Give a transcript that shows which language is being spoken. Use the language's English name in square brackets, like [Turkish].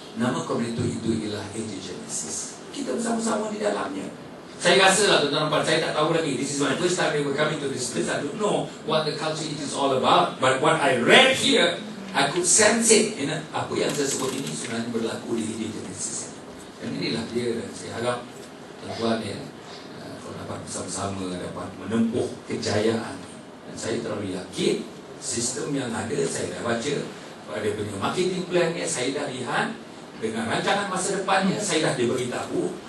[Malay] Nama community itu ialah AJ Genesis. Kita bersama-sama di dalamnya. Saya rasa lah tuan-tuan dan puan, saya tak tahu lagi. [English] This is my first time ever coming to this place. I don't know what the culture it is all about. But what I read here, I could sense it. [Malay] Apa yang saya sebut ini sebenarnya berlaku di AJ Genesis. Dan inilah dia, dan saya harap tuan-tuan ya, kalau dapat bersama-sama dapat menempuh kejayaan. Dan saya terlalu yakin sistem yang ada, saya dah baca pada punya marketing plan-nya, saya dah lihat dengan rancangan masa depannya, saya dah diberitahu.